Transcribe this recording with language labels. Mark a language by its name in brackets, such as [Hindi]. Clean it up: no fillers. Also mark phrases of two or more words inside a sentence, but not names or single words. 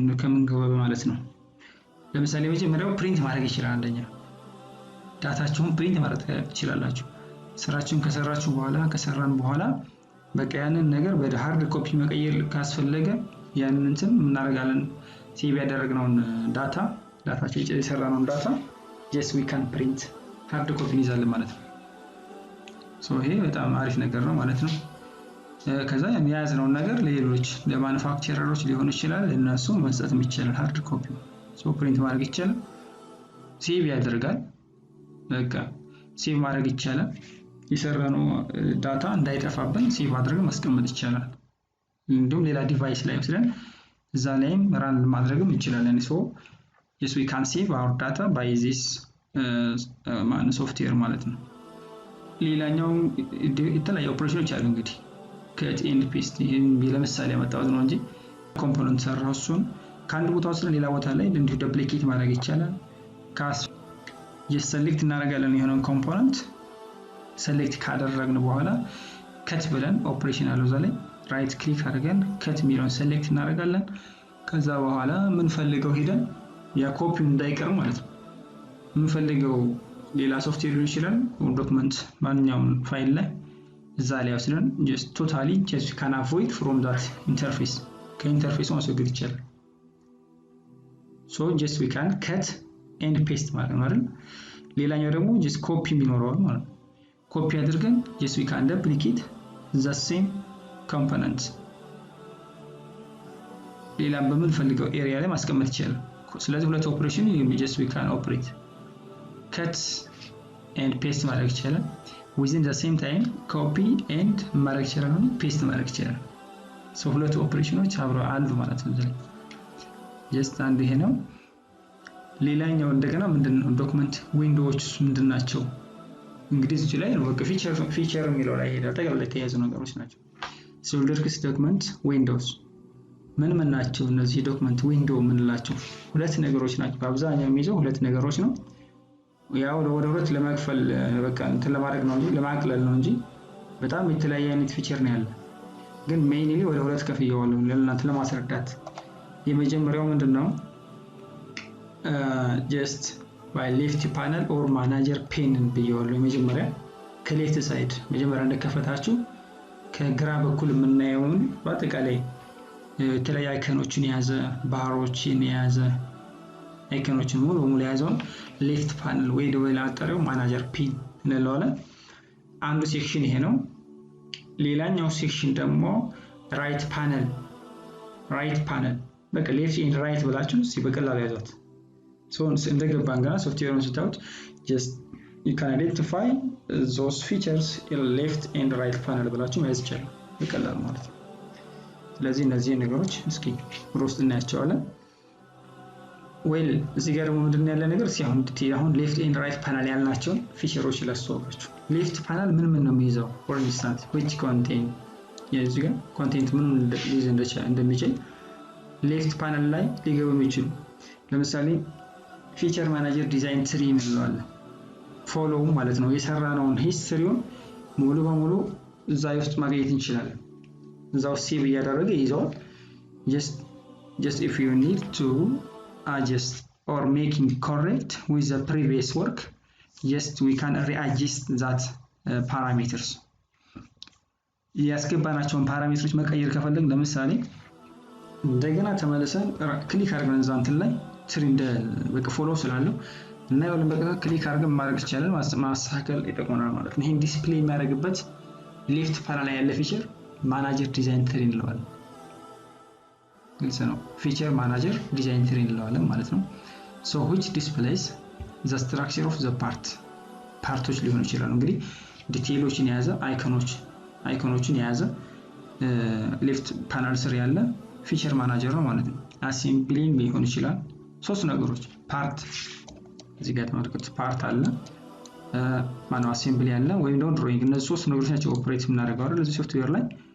[Amharic] ከምንገባ ማለት ነው። ለምሳሌ መጀመሪያው ፕሪንት ማድረግ ይችላል። አንደኛ ዳታችሁን ፕሪንት ማድረግ ትችላላችሁ። ስራችሁን ከሰራን በኋላ በቃ ያንን ነገር ወደ [English] hard copy [Amharic] መቀየር ካስፈለገ ያንን እንትን እናደርጋለን። ሴቭ ያደረግነውን ዳታችን የሰራነውን ዳታ [English] just we can print hard copy [Amharic] እንይዛለን ማለት ነው። ይሄ በጣም አሪፍ ነገር ነው ማለት ነው። ከዛ የሚያዝነው ነገር ለሌሎች ለማኑፋክቸረሮች ሊሆን ይችላል፣ ለነሱ መስጠት የሚችል [English] hard copy print [Amharic] ማድረግ ይችላል። ሴቭ ያደርጋል። በቃ ሴቭ ማድረግ ይችላል። የሰራነው ዳታ እንዳይጠፋብን ሴቭ አድርገን ማስቀመጥ ይችላል። እንዲሁም ሌላ ዲቫይስ ላይ ወስደን እዛ ላይም ራን ማድረግም እንችላለን። [English] yes we can save our data by this [Amharic] ሶፍትዌር ማለት ነው። ሌላኛው የተለያዩ ኦፕሬሽኖች አሉ እንግዲህ [English] cut and paste [Amharic] ይሄን ለምሳሌ ያመጣሁት ነው እንጂ ኮምፖነንት ሰራው እሱን ከአንድ ቦታ ወስደን ሌላ ቦታ ላይ እንዲሁ ዱፕሊኬት ማድረግ ይቻላል። ሴሌክት እናደርጋለን የሆነውን ኮምፖነንት ሴሌክት ካደረግን በኋላ ከት ብለን ኦፕሬሽን አለው እዛ ላይ [English] right click [Amharic] አድርገን ከት የሚለውን ሴሌክት እናደርጋለን። ከዛ በኋላ የምንፈልገው ሄደን ያ ኮፒው እንዳይቀር ማለት ነው የምንፈልገው ሌላ ሶፍትዌር ሊሆን ይችላል ዶክመንት ማንኛውም ፋይል ላይ እዛ ላይ ወስደን [English] just totally just can avoid from that interface [Amharic] ከኢንተርፌሱ ማስወገድ ይቻላል። [English] just we can cut and paste [Amharic] ማለት ነው አይደል? ሌላኛው ደግሞ [English] just copy [Amharic] የሚኖረው ማለት ነው። ኮፒ አድርገን [English] just we can duplicate the same component [Amharic] ሌላ በምንፈልገው ኤሪያ ላይ ማስቀመጥ ይቻላል። ስለዚህ ሁለት ኦፕሬሽን [English] just we can operate cut and paste [Amharic] ማድረግ ይቻላል። [English] within the same time copy and [Amharic] ማድረግ ይችላል፣ paste ማድረግ ይችላል። ሁለት ኦፕሬሽኖች አብረው አሉ ማለት ነው። just አንድ ይሄ ነው። ሌላኛው እንደገና ምንድነው [English] document windows [Amharic] ምንድናቸው? እንግዲህ እዚህ ላይ ነው በቃ ፊቸር የሚለው ላይ ሄዳ ጠቅላላ የተያዙ ነገሮች ናቸው። SOLIDWORKS [English] document windows [Amharic] ምን ናቸው? እነዚህ [English] document window [Amharic] ምንላቸው ሁለት ነገሮች ናቸው። በአብዛኛው የሚይዘው ሁለት ነገሮች ነው። ያው ወደ ሁለት ለማክፈል በቃ እንትን ለማድረግ ነው እንጂ ለማቅለል ነው እንጂ በጣም የተለያየ አይነት ፊቸር ነው ያለው። ግን ሜይንሊ ወደ ሁለት ከፍየዋለሁ ለእናንተ ለማስረዳት። የመጀመሪያው ምንድነው? [English] just by left panel or manager pane [Amharic] ብየዋለሁ። የመጀመሪያ ከሌፍት ሳይድ መጀመሪያ እንደከፈታችሁ ከግራ በኩል የምናየውን በአጠቃላይ የተለያዩ አይኮኖችን የያዘ ባሮችን የያዘ አይኮኖችን ሙሉ በሙሉ የያዘውን [English] left panel [Amharic] ወይ ደግሞ ላጠረው [English] manager pane [Amharic] እንለዋለን። አንዱ ሴክሽን ይሄ ነው። ሌላኛው ሴክሽን ደግሞ ራይት ፓነል በቃ [English] left and right [Amharic] ብላችሁ በቀላሉ ያዟት። እንደገባን ገና ሶፍትዌሩን ስታዩት [English] just you can identify those features in left and right panel [Amharic] ብላችሁ መያዝ ይቻላል በቀላሉ ማለት ነው። ስለዚህ እነዚህ ነገሮች እስኪ ውስጥ እናያቸዋለን። ዌል እዚህ ጋር ደግሞ ምንድነው ያለ ነገር አሁን [English] left and right panel [Amharic] ያልናቸው ፊቸሮች ላስተዋወቃችሁ። [English] left panel [Amharic] ምን ነው የሚይዘው? [English] for instance which contain [Amharic] የዚህ ጋር ኮንቴንት ምን ሊይዝ እንደሚችል [English] left panel [Amharic] ላይ ሊገቡ የሚችሉ ለምሳሌ [English] feature manager design tree [Amharic] እንለዋለን። ፎሎው ማለት ነው የሰራነውን ሂስትሪውን ሙሉ በሙሉ እዛ ውስጥ ማግኘት እንችላለን። እዛው ሴቭ እያደረገ ይዘዋል። [English] just if you need to adjust or making correct with the previous work, just we can readjust that parameters. [Amharic] ያስገባናቸውን ፓራሜትሮች መቀየር ከፈለግን ለምሳሌ እንደገና ተመልሰን ክሊክ አድርገን እዛ እንትን ላይ ትሪንድ በቃ ፎሎ ስላለው እና ይወልን በቃ ክሊክ አድርገን ማድረግ ይቻላል ማስተካከል ይጠቅመናል ማለት ነው። ይሄን ዲስፕሌይ የሚያደርግበት [English] left panel [Amharic] ላይ ያለ [English] feature manager design tree [Amharic] እንለዋለን። ግልጽ ነው። ፊቸር [English] manager design tree [Amharic] እንለዋለን ማለት ነው። [English] so which displays the structure of the [Amharic] ፓርቶች ሊሆን ይችላል። እንግዲህ ዲቴይሎችን የያዘ አይኮኖችን የያዘ [English] left panel [Amharic] ስር ያለ [English] feature manager [Amharic] ነው ማለት ነው። አሴምብሊንግ ሊሆን ይችላል። ሶስት ነገሮች ፓርት እዚህ ጋር ተመልከቱ። ፓርት አለ ማነው አሴምብሊ አለ ወይም ደግሞ ድሮይንግ። እነዚህ ሶስት ነገሮች ናቸው ኦፕሬት የምናደርገው አይደል እዚህ ሶፍትዌር ላይ።